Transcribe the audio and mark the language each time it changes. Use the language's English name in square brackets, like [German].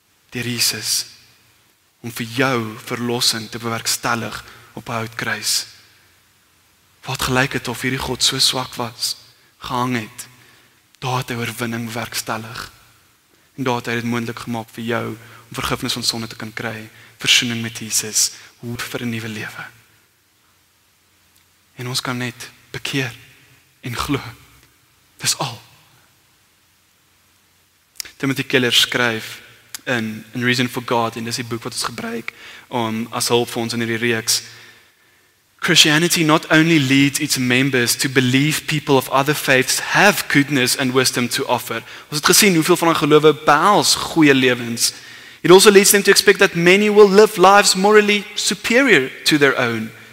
[Afrikaans] Deur Jesus, om vir jou verlossing te bewerkstellig op 'n houtkruis. Wat gelyk het of hierdie God so swak was, gehang het, daar het hy oorwinning bewerkstellig. En daar het hy dit moontlik gemaak vir jou, om vergifnis van sonde te kan kry, versoening met Jesus, hoop vir 'n nuwe lewe. En ons kan net bekeer en glo. Dis al. Timothy Keller skryf in Reason for God, en dis die boek wat ons gebruik as hulp vir ons in hierdie reeks. [English] Christianity not only leads its members to believe people of other faiths have goodness and wisdom to offer. [Afrikaans] Ons het gesien hoeveel van ons gelowe behels goeie lewens. [English] It also leads them to expect that many will live lives morally superior to their own.